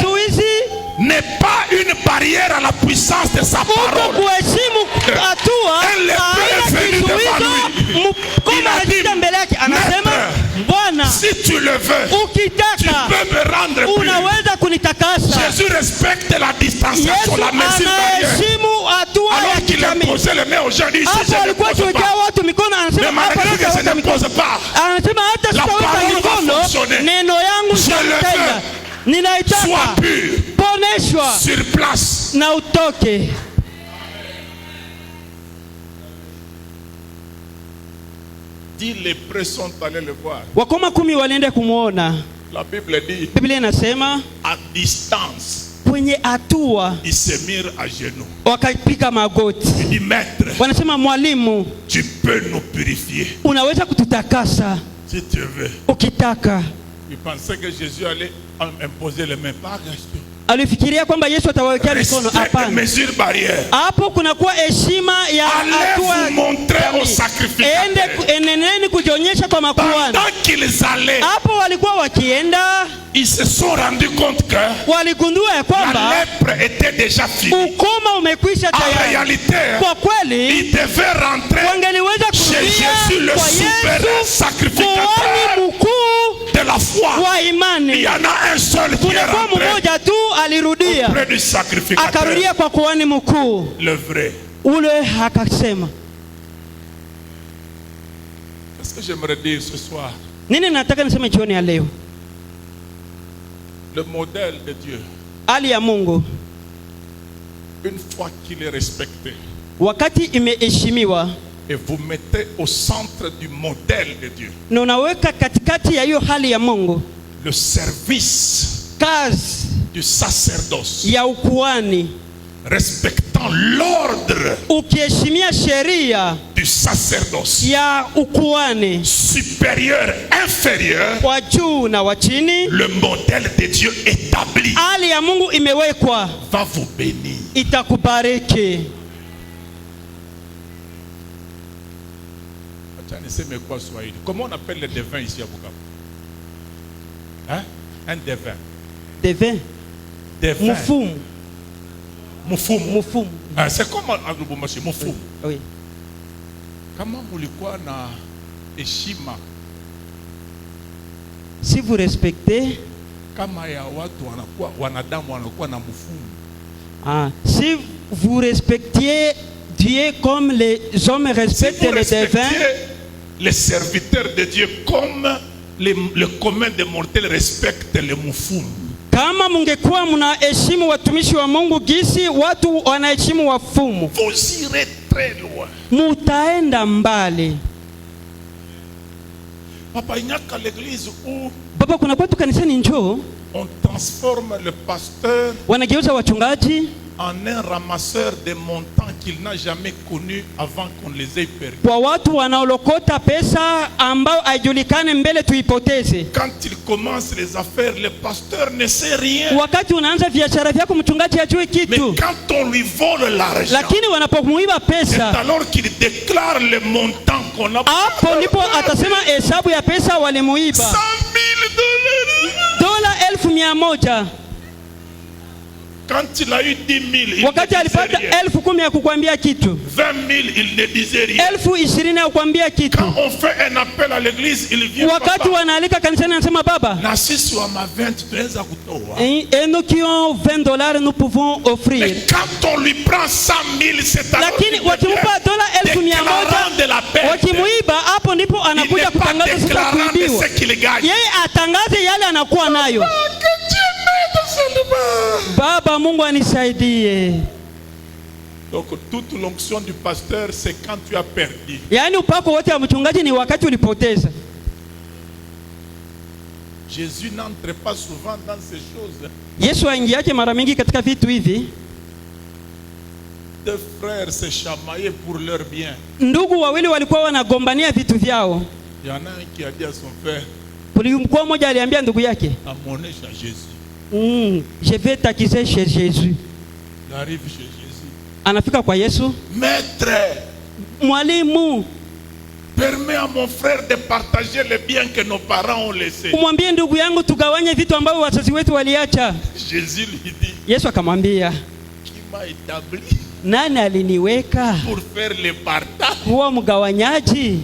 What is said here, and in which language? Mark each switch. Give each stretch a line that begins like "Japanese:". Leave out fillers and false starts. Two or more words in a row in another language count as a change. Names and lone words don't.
Swahili: vizuizi.
French: n'est pas une barrière à la puissance de sa
Swahili: Uko
French: parole.
Swahili: kuheshimu hatua
French: Un lépreux est
Swahili: haina
French: venu devant
Swahili: kizuizo.
French: lui.
Swahili: Mkoma
French: Il a
Swahili: anashinda
French: dit,
Swahili: mbele yake anasema, Bwana,
French: Si tu le veux, tu
Swahili: ukitaka
French: peux me rendre pur.
Swahili: unaweza kunitakasa.
French: Jésus respecte la distanciation,
Swahili: Yesu
French: la mesure barrière.
Swahili: anaheshimu hatua ya
French: Alors qu'il
Swahili: kijamii.
French: imposait les mains aux gens, il dit, si
Swahili: Hapo
French: je ne
Swahili: alikuwa
French: pose
Swahili: akiwekea
French: pas,
Swahili: watu mikono,
French: mais
Swahili: anasema hapa
French: malgré que je
Swahili: sitaweka
French: ne
Swahili: mikono.
French: pose pas,
Swahili: Anasema hata
French: La
Swahili: sitaweka
French: parole va
Swahili: mikono,
French: fonctionner.
Swahili: neno yangu
French: Je le
Swahili: litatenda.
French: veux.
Swahili: Ninaitaka
French: sois pur
Swahili: poneshwa
French: sur place.
Swahili: na utoke.
French: 10 lépreux sont allés le voir.
Swahili: Wakoma 10 walienda kumuona.
French: La Bible dit,
Swahili: Biblia inasema
French: à distance,
Swahili: kwenye hatua
French: ils se mirent à genoux.
Swahili: wakapiga magoti.
French: Il dit, maître,
Swahili: Wanasema mwalimu,
French: tu peux nous purifier
Swahili: unaweza kututakasa
French: si tu veux.
Swahili: ukitaka.
French: Il pensait que Jésus allait imposer les mains. Pas question.
Swahili: Alifikiria kwamba Yesu atawawekea mikono.
French: Respect et
Swahili: Hapana.
French: mesure barrière.
Swahili: Hapo kunakuwa heshima ya
French: Allez
Swahili: hatua.
French: vous montrer aux sacrificateurs.
Swahili: Eneneni kujionyesha kwa makuhani.
French: Pendant qu'ils allaient,
Swahili: Hapo walikuwa wakienda,
French: ils se sont rendus compte que
Swahili: waligundua ya
French: la
Swahili: kwamba
French: lèpre était déjà finie.
Swahili: ukoma umekwisha
French: En
Swahili: tayari.
French: réalité,
Swahili: Kwa kweli
French: ils devaient rentrer
Swahili: wangeliweza
French: chez Jésus, le
Swahili: kurudia kwa
French: souverain
Swahili: Yesu,
French: sacrificateur
Swahili: kuhani mkuu
French: de la foi.
Swahili: wa
French: Il
Swahili: imani.
French: y en a un seul qui est
Swahili: Kunakuwa
French: rentré
Swahili: mmoja tu alirudia,
French: auprès du sacrificateur,
Swahili: akarudia kwa kuhani mkuu
French: le vrai.
Swahili: ule, akasema.
French: Qu'est-ce que j'aimerais dire ce soir?
Swahili: Nini nataka niseme jioni ya leo?
French: Le modèle de Dieu,
Swahili: Hali ya Mungu
French: une fois qu'il est respecté,
Swahili: wakati imeheshimiwa
French: et vous mettez au centre du modèle de Dieu
Swahili: na unaweka katikati ya hiyo hali ya Mungu
French: le service
Swahili: kazi
French: du sacerdoce,
Swahili: ya ukuhani,
French: respectant l'ordre
Swahili: ukiheshimia sheria
French: du sacerdoce,
Swahili: ya ukuhani
French: supérieur, inférieur,
Swahili: wa juu na wa chini,
French: le modèle de Dieu établi
Swahili: hali ya Mungu imewekwa,
French: va vous bénir.
Swahili: itakubariki.
French: Mais quoi, Swahili? Comment on appelle les devins ici à Bukavu? Hein? Un devin. Devin, Devin. mufumu, Mufumu. mufumu. Ah, c'est comme en Lubumbashi, mufumu. Oui.
Swahili: Kama mulikuwa na heshima
French: Si vous respectez,
Swahili: kama ya watu wanakuwa wanadamu wanakuwa na mufumu.
French: Si vous respectiez Dieu comme les hommes respectent les devins, les serviteurs de Dieu comme le commun des mortels respectent les mufumu.
Swahili: kama mungekuwa mnaheshimu watumishi wa Mungu gisi watu wanaheshimu wafumu,
French: vous irez très loin.
Swahili: mutaenda mbali.
French: Papa, il n'y a qu'à l'église où
Swahili: Baba, kuna kwetu kanisani njoo
French: on transforme le pasteur
Swahili: wanageuza wachungaji
French: en un ramasseur de montants qu'il n'a jamais connus avant qu'on les ait perdus.
Swahili: kwa watu wanaolokota pesa ambao haijulikane mbele tuipoteze.
French: Quand il commence les affaires, le pasteur ne sait rien.
Swahili: Wakati unaanza biashara vyako mchungaji hajui
French: Mais
Swahili: kitu,
French: quand on lui vole l'argent,
Swahili: lakini wanapomuiba
French: c'est
Swahili: pesa,
French: alors qu'il déclare le montant qu'on a.
Swahili: hapo ndipo atasema hesabu ya pesa walimuiba.
French: 100 000
Swahili: Dola 1,100.
French: Quand il a eu 10 000, il
Swahili: Wakati
French: ne disait
Swahili: alipata
French: rien.
Swahili: 10,000 ya kukwambia kitu,
French: 20 000, il ne disait rien.
Swahili: 20,000 ya kukwambia kitu.
French: Quand on fait un appel à l'église, il vient.
Swahili: Wakati
French: Papa,
Swahili: wanaalika kanisani anasema baba, na sisi wa ma 20 tunaweza kutoa.
French: et nous qui ont $20 nous pouvons offrir. Mais quand on lui prend 100 000, c'est alors
Swahili: Lakini
French: qu'il
Swahili: wakimupa dola 1,100,
French: déclarant de la perte.
Swahili: wakimuiba, hapo ndipo
French: Il
Swahili: anakuja
French: n'est pas
Swahili: kutangaza sasa
French: déclarant de
Swahili: kuibiwa.
French: ce qu'il gagne.
Swahili: Yeye atangaze yale anakuwa nayo.
French: Que Dieu m'aide seulement.
Swahili: Baba Mungu anisaidie.
French: Donc toute l'onction du pasteur, c'est quand tu as perdu.
Swahili: Yaani upako wote wa mchungaji ni wakati ulipoteza.
French: Jésus n'entre pas souvent dans ces choses.
Swahili: Yesu aingiaje mara mingi katika vitu hivi.
French: Deux frères se chamaillaient pour leur bien.
Swahili: Ndugu wawili walikuwa wanagombania vitu vyao.
French: Il y en a un qui a dit à son frère,
Swahili: Kulikuwa mmoja aliambia ndugu yake,
French: amenez à Jésus. Je vais t'accuser chez Jésus. Il arrive chez Jésus.
Swahili: Anafika kwa Yesu.
French: Maître,
Swahili: Mwalimu,
French: permets à mon frère de partager les biens que nos parents ont laissés.
Swahili: umwambie ndugu yangu tugawanye vitu ambavyo wazazi wetu waliacha.
French: Jésus lui dit,
Swahili: Yesu akamwambia,
French: qui m'a établi
Swahili: nani aliniweka
French: pour faire le partage?
Swahili: kuwa mgawanyaji?